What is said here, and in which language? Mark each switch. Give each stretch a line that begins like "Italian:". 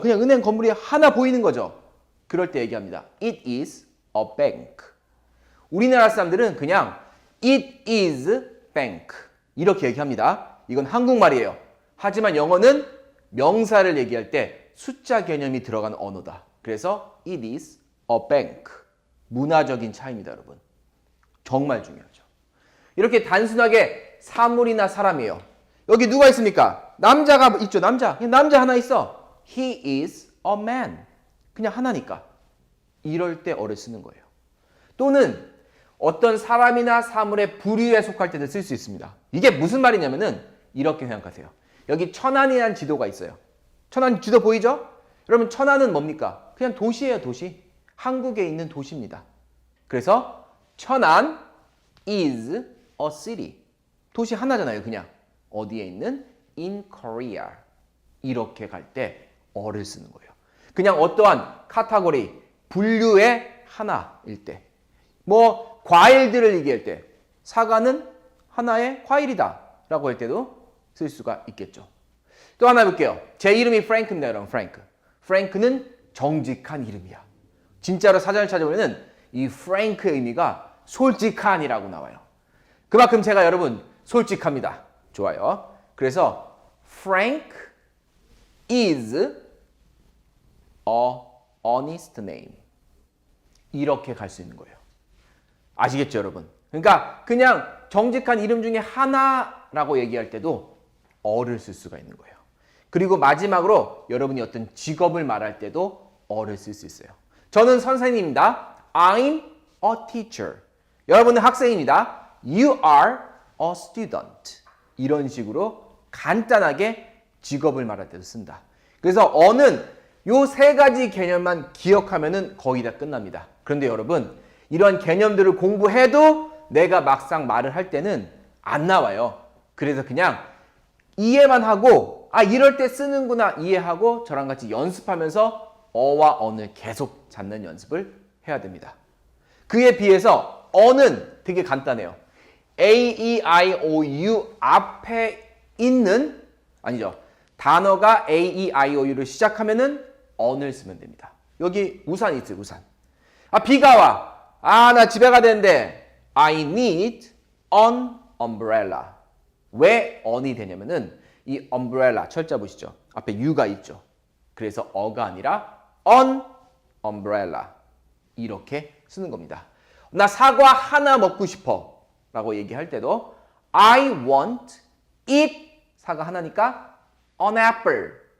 Korean: 그냥 은행 건물이 하나 보이는 거죠. 그럴 때 얘기합니다.
English: It is a bank.
Korean: 우리나라 사람들은 그냥
English: It is bank
Korean: 이렇게 얘기합니다. 이건 한국말이에요. 하지만 영어는 명사를 얘기할 때 숫자 개념이 들어간 언어다. 그래서
English: It is a bank.
Korean: 문화적인 차이입니다, 여러분. 정말 중요하죠. 이렇게 단순하게 사물이나 사람이에요. 여기 누가 있습니까? 남자가 있죠, 남자. 남자 하나 있어.
English: He is a man.
Korean: 그냥 하나니까. 이럴 때 어를 쓰는 거예요. 또는 어떤 사람이나 사물의 부류에 속할 때도 쓸 수 있습니다. 이게 무슨 말이냐면은 이렇게 생각하세요. 여기 천안이라는 지도가 있어요. 천안 지도 보이죠? 여러분 천안은 뭡니까? 그냥 도시예요, 도시. 한국에 있는 도시입니다.
English: 그래서 천안 is a city.
Korean: 도시 하나잖아요, 그냥. 어디에 있는?
English: In Korea.
Korean: 이렇게 갈 때 어를 쓰는 거예요. 그냥 어떠한 카테고리, 분류의 하나일 때. 뭐 과일들을 얘기할 때 사과는 하나의 과일이다 라고 할 때도 쓸 수가 있겠죠. 또 하나 볼게요. 제 이름이 프랭크입니다, 여러분. 프랭크는 정직한 이름이야. 진짜로 사전을 찾아보면 이 프랭크의 의미가 솔직한이라고 나와요. 그만큼 제가 여러분 솔직합니다. 좋아요. 그래서
English: Frank is a honest name.
Korean: 이렇게 갈 수 있는 거예요. 아시겠죠, 여러분? 그러니까 그냥 정직한 이름 중에 하나라고 얘기할 때도 어를 쓸 수가 있는 거예요. 그리고 마지막으로 여러분이 어떤 직업을 말할 때도 어를 쓸 수 있어요. 저는 선생님입니다.
English: I'm a teacher.
Korean: 여러분은 학생입니다.
English: You are a student.
Korean: 이런 식으로 간단하게 직업을 말할 때도 쓴다. 그래서 어는 요 세 가지 개념만 기억하면은 거의 다 끝납니다. 그런데 여러분, 이런 개념들을 공부해도 내가 막상 말을 할 때는 안 나와요. 그래서 그냥 이해만 하고 이럴 때 쓰는구나 이해하고 저랑 같이 연습하면서 어와 언을 계속 찾는 연습을 해야 됩니다. 그에 비해서 어는 되게 간단해요. A, E, I, O, U 앞에 있는 단어가 A, E, I, O, U를 시작하면은 언을 쓰면 됩니다. 여기 우산 있어요, 우산. 비가 와. 나 집에 가야 되는데
English: I need an umbrella.
Korean: 왜 on이 되냐면은 이 umbrella 철자 보시죠. 앞에 U가 있죠. 그래서 어가 아니라
English: an umbrella.
Korean: 이렇게 쓰는 겁니다. 나 사과 하나 먹고 싶어 라고 얘기할 때도
English: I want eat
Korean: 사과 하나니까
English: an apple.